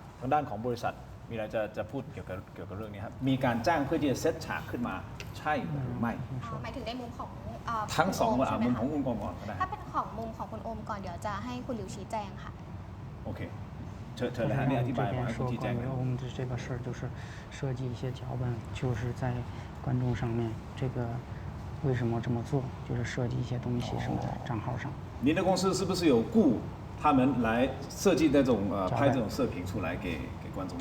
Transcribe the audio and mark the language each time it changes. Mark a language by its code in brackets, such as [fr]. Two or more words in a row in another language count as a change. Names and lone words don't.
[th] ทางด้านของบริษัทมีอะไรจะพูดเกี่ยวกับเรื่องนี้ครับมีการจ้างเพื่อที่จะเซตฉากขึ้นมาใช่หรือไม่ หมายถึงในมุมของ ทั้งสอง คุณโใช่ไห มุม คะ ของคุณกองก่อนก็ได้ ถ้าเป็นของมุมของคุณโอมก่อนเดี๋ยวจะให้คุณหลิวชี้แจงค่ะ โอเคเชิญเลยฮะนี่อธิบายมาให้คุณชี้แจง [zh] 关于我们的这个事儿，就是设计一些脚本，就是在观众上面，这个为什么这么做，就是设计一些东西什么的账号上。您的公司是不是有雇他们来设计那种脚本拍这种视频出来给观众看？